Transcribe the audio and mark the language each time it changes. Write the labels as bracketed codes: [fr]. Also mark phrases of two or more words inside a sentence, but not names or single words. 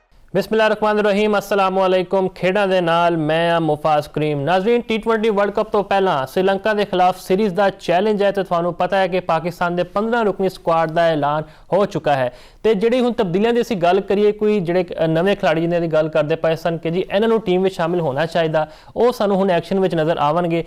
[ar] بسم الله الرحمن الرحيم السلام عليكم. [pa] کھیڈاں دے نال میں مفاز کریم. [ur] ناظرین، T20 ورلڈ کپ تو پہلا سری لنکا کے خلاف سیریز کا چیلنج ہے تو تھانوں پتا ہے کہ پاکستان کے 15 رکنی اسکواڈ کا اعلان ہو چکا ہے. [pa] تو جی ہن تبدیلیاں کی گل کریے، کوئی جیہڑے نویں کھلاڑی جنہاں گل کردے پئے سن کہ جی [ur] انہوں نے ٹیم میں شامل ہونا چاہیے, [pa] او سانوں ہن ایکشن میں نظر آون گے.